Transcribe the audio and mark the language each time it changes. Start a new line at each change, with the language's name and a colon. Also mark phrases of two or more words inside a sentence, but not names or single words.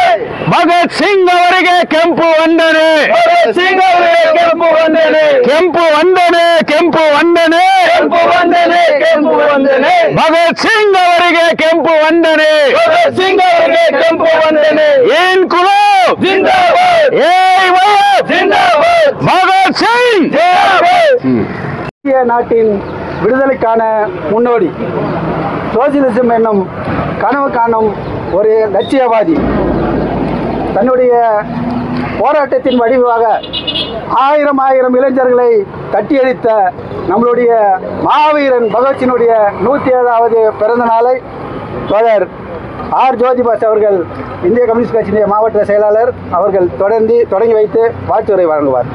Kannada: ಭಗತ್ ಸಿಂಗ್ ಅವರಿಗೆ ಕೆಂಪು ವಂದನೆ ಭಗತ್ ಸಿಂಗ್ ಅವರಿಗೆ ಕೆಂಪು ವಂದನೆ ಕೆಂಪು ವಂದನೆ ಕೆಂಪು ವಂದನೆ ಕೆಂಪು ವಂದನೆ ಕೆಂಪು ವಂದನೆ ಭಗತ್ ಸಿಂಗ್ ಅವರಿಗೆ ಕೆಂಪು ವಂದನೆ ಭಗತ್ ಸಿಂಗ್ ಅವರಿಗೆ ಕೆಂಪು ವಂದನೆ ಏನ್ ಕುಲೋ ಜಿಂದಾಬಾದ್
Tamil: ஏய் வயத்
Kannada: ಜಿಂದಾಬಾದ್
Tamil: பகத் சிங்
Kannada: ಜಿಂದಾಬಾದ್
Tamil: இந்திய நாட்டின் விடுதலைக்கான முன்னோடி சோசியலிசம் என்னும் கனவு காணும் ஒரு லட்சியவாதி தன்னுடைய போராட்டத்தின் வடிவாக ஆயிரம் இளைஞர்களை தட்டியடித்த நம்மளுடைய மாவீரன் பகத்சிங்கினுடைய 107வது பிறந்த நாளை தோழர் ஆர் ஜோதிபாஸ் அவர்கள் இந்திய கம்யூனிஸ்ட் கட்சியினுடைய மாவட்ட செயலாளர் அவர்கள் தொடங்கி வைத்து வாழ்த்துரை வழங்குவார்.